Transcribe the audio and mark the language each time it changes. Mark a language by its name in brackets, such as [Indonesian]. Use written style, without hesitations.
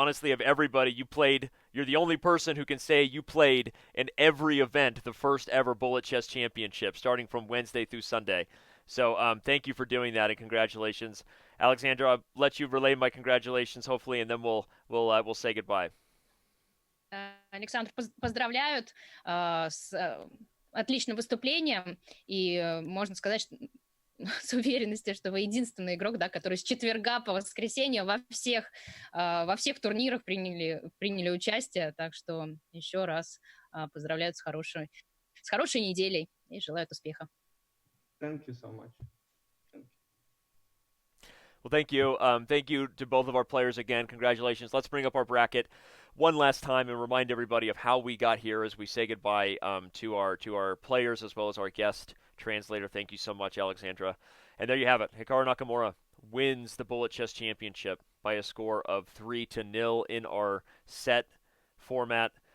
[English] Honestly, of everybody, you're the only person who can say you played in every event, the first ever Bullet Chess Championship, starting from Wednesday through Sunday. So thank you for doing that, and congratulations. Alexandra, I'll let you relay my congratulations, hopefully, and then we'll say goodbye. [Russian] Александр, поздравляют с отличным выступлением, и можно сказать, что с уверенностью, что вы единственный игрок, да, который с четверга по воскресенье во всех турнирах приняли участие. Так что еще раз поздравляют с хорошей неделей и желают успеха. [English] Thank you so much. Well, thank you. Thank you to both of our players again. Congratulations. Let's bring up our bracket one last time and remind everybody of how we got here as we say goodbye to our players as well as our guest translator. Thank you so much, Alexandra. And there you have it. Hikaru Nakamura wins the Bullet Chess Championship by a score of 3-0 in our set format.